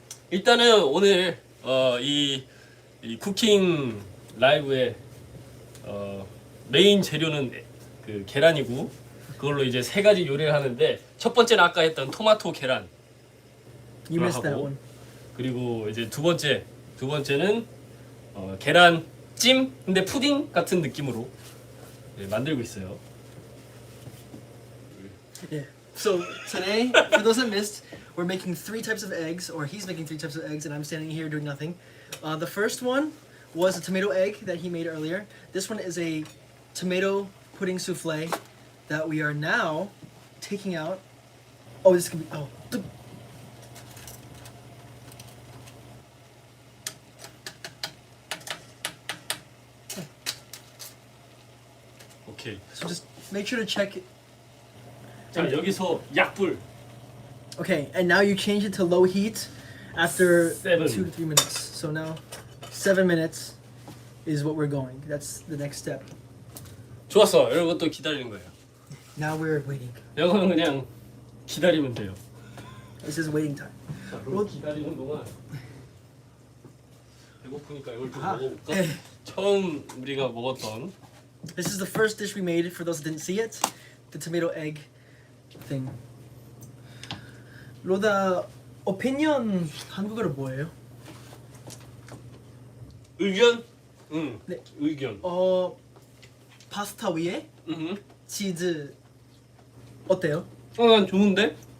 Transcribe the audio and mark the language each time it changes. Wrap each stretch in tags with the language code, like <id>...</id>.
<ko>일단은 오늘 이 쿠킹 라이브의 메인 재료는 그 계란이고 그걸로 이제 3가지 요리를 하는데 첫 번째는 아까 했던 토마토 계란.</ko> <en>You missed that</en> <ko>하고,</ko> <en>one.</en> <ko>그리고 이제 두 번째는 계란찜 근데 푸딩 같은 느낌으로 만들고 있어요.</ko> <en>Yeah. So today, for those that missed, we're making 3 types of eggs, or he's making 3 types of eggs, and I'm standing here doing nothing. The first one was a tomato egg that he made earlier. This one is a tomato pudding souffle that we are now taking out. Oh, this could be. Oh.</en> <ko>오케이.</ko> <en>So just make sure to check it.</en> <ko>자, 여기서 약불.</ko> <en>Okay, and now you change it to low heat after 7. 2 to 3 minutes. So now 7 minutes is what we're going. That's the next step.</en> <ko>좋았어. 이런 것도 기다리는 거예요.</ko> <en>Now we're waiting.</en> <ko>이거는 그냥 기다리면 돼요.</ko> <en>This is waiting time.</en> <ko>자, 그럼 기다리는 동안 배고프니까 이걸 좀 먹어볼까? Eh, 처음 우리가 먹었던</ko> <en>This is the first dish we made for those that didn't see it. The tomato egg thing.</en> <ko>로다 opinion 한국어로 뭐예요? 의견? 응. 네. 의견. 파스타 위에 응. 치즈 어때요? 난 좋은데?</ko>